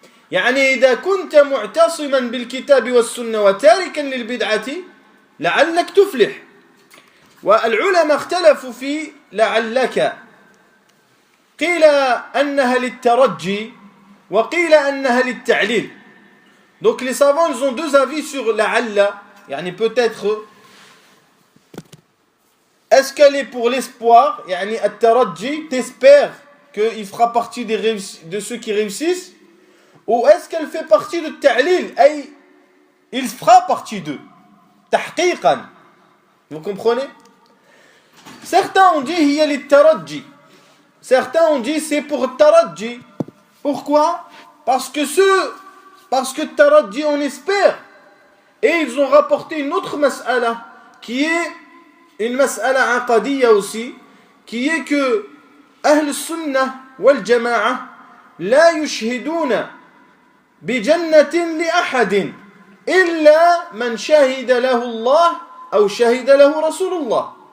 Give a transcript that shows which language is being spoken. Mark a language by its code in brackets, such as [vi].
[ar] يعني إذا كنت معتصما بالكتاب والسنة وتاركا للبدعة لعلك تفلح. والعلماء اختلفوا في لعلك، قيل أنها للترجي وقيل أنها للتعليل. [fr] Donc les savants ils ont deux avis sur لعل، يعني peut-être. Est-ce qu'elle est pour l'espoir, [ar] يعني الترجي, [fr] t'espères qu'il fera partie de ceux qui réussissent, ou est-ce qu'elle fait partie de التعليل, أي il fera partie d'eux, تحقيقا. Vous comprenez? Certains ont dit [ar] هي للترجي, [fr] certains ont dit c'est pour الترجي. Pourquoi? Parce que الترجي on espère. Et ils ont rapporté une autre mas'ala qui est une mas'ala aqadiyya aussi, qui est que [ar] أهل السنة والجماعة لا يشهدون بجنة لأحد إلا من شهد له الله أو شهد له رسول الله.